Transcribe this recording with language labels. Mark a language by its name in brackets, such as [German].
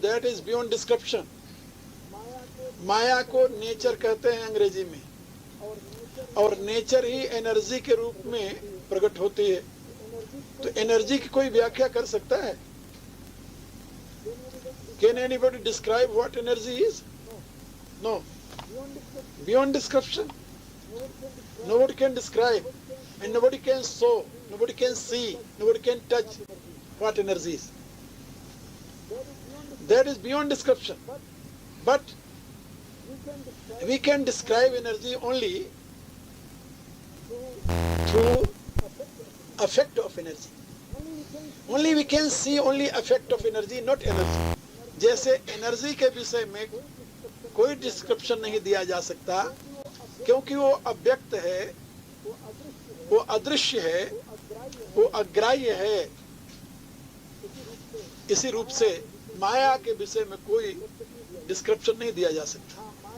[English] That is beyond description. [Hindi] माया को nature कहते हैं अंग्रेजी में, और नेचर ही एनर्जी के रूप में प्रकट होती है। तो एनर्जी की कोई व्याख्या कर सकता है? [English] Can anybody describe what energy is? No, beyond description. Nobody can describe, and nobody can show, nobody can see, nobody can touch what energy is. That is beyond description. But we can describe energy only through effect of energy. Only we can see only effect of energy, not energy. [Hindi] जैसे energy के विषय में कोई description नहीं दिया जा सकता, क्योंकि वो अव्यक्त है, वो अदृश्य है, वो अग्राह्य है। इसी रूप से माया के विषय में कोई डिस्क्रिप्शन नहीं दिया जा सकता।